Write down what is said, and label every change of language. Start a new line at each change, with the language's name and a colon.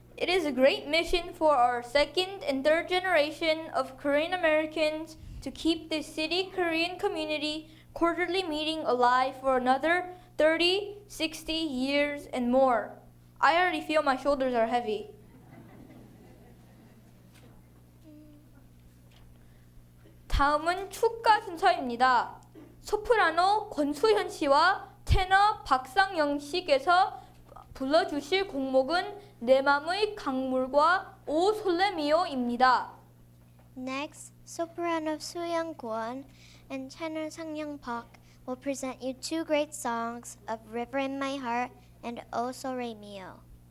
English: It is a great mission for our second and third generation of Korean Americans to keep the City Korean Community Quarterly Meeting alive for another 30, 60 years and more. I already feel my shoulders are heavy.
Korean: 다음은 축가 순서입니다. 소프라노 권수현 씨와 테너 박상영 씨께서 불러주실 곡목은 내 맘의 강물과 오 솔레미오입니다.
English: Next, soprano Soo-young Kwon and tenor Sang-young Park will present you two great songs of River in My Heart and O So Re Mio.